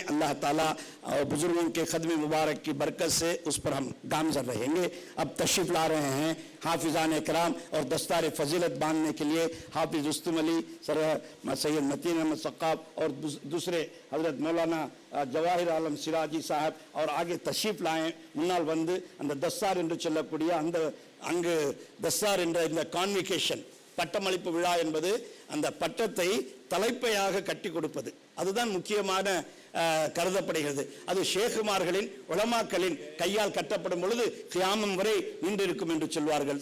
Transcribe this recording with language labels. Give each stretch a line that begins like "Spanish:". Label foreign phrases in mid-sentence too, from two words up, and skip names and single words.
Urdu: اللہ تعالیٰ اور بزرگوں کے خدمت مبارک کی برکت سے اس پر ہم گامزن رہیں گے۔ اب تشریف لا رہے ہیں حافظان کرام، اور دستار فضیلت باندھنے کے لیے حافظ رستم علی سر، سید متین احمد سقاف، اور دوسرے حضرت مولانا جواہر عالم سراجی صاحب، اور آگے تشریف لائیں منال بند
Tamil: அந்த தஸ்தார் என்று சொல்லக்கூடிய அங்கு தஸ்தார் என்ற இந்த கான்விகேஷன் பட்டமளிப்பு விழா என்பது அந்த பட்டத்தை தலைப்பையாக கட்டி கொடுப்பது, அதுதான் முக்கியமான கருதப்படுகிறது। அது ஷேகுமார்களின் உலமாக்களின் கையால் கட்டப்படும் பொழுது கியாமம் வரை நின்றிருக்கும் என்று சொல்வார்கள்।